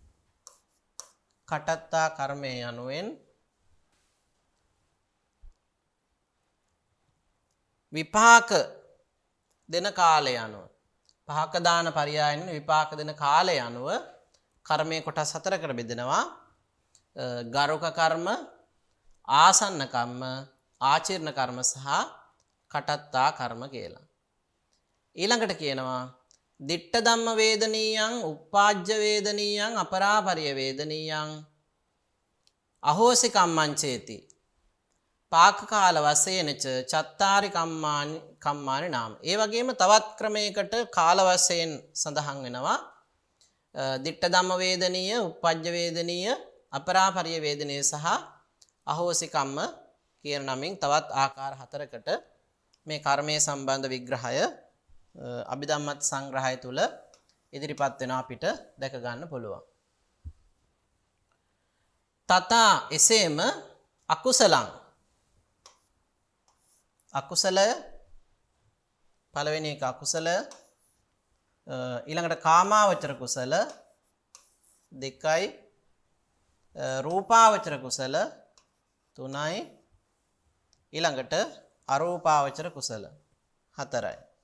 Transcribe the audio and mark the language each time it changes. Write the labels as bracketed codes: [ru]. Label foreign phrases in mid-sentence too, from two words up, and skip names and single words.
[si] කටත්තා කර්මය යනුවෙන් විපාක දෙන කාලය අනුව, පහක දාන පරියායන විපාක දෙන කාලය අනුව කර්මයේ කොටස් හතරකට බෙදෙනවා. ගරුක කර්ම, ආසන්න කර්ම, ආචිර්ණ කර්ම සහ කටත්තා කර්ම කියලා. ඊළඟට කියනවා [pi] ditta dhamma vedaniyan uppajja vedaniyan aparapariya vedaniyan ahosi kamman cheti පාක කාල වශයෙන්ච චත්තාරි කම්මානි නාම. [si] ඒ වගේම තවත් ක්‍රමයකට කාල වශයෙන් සඳහන් වෙනවා. [pi] ditta dhamma vedaniya uppajja vedaniya aparapariya vedaniya [si] සහ [pi] ahosi කම්ම [si] කියන නමින් තවත් ආකාර හතරකට මේ කර්මයේ සම්බන්ධ විග්‍රහය අභිධම්මත් සංග්‍රහය තුල ඉදිරිපත් වෙනවා අපිට දැක ගන්න පුළුවන්. තථා එසේම අකුසලං අකුසලය පළවෙනි එක අකුසල, ඊළඟට කාමාවචර කුසල දෙකයි, රූපාවචර කුසල තුනයි, ඊළඟට අරූපාවචර කුසල හතරයි.